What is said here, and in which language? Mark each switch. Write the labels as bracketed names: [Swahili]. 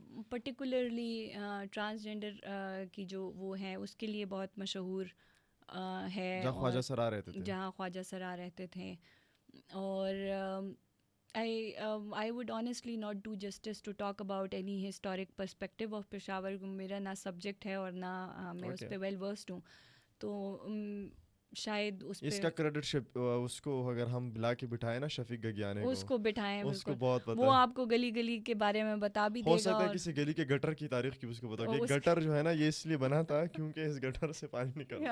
[Urdu] Particularly transgender کی جو وہ ہیں اس کے لیے بہت مشہور ہے, جہاں خواجہ سرا رہتے تھے, جہاں خواجہ سرا رہتے تھے. [English] اور I would honestly not do justice to talk about any historic perspective of Peshawar. [Urdu] میرا نہ سبجیکٹ ہے اور نہ میں اس پہ ویل ورسڈ ہوں, تو شاید اس کا کریڈٹ اس کو اگر ہم بلا کے بٹھائے نا شفیق گگیانے اس کو بٹھائیں, اس کو بہت پتہ, وہ آپ کو گلی گلی کے بارے میں بتا بھی دے گا. ہو سکتا ہے کسی گلی کے گٹر کی تاریخ کی اس کو بتا, کہ گٹر جو ہے نا یہ اس لیے بنا تھا کیونکہ اس گٹر سے پانی نکلتا.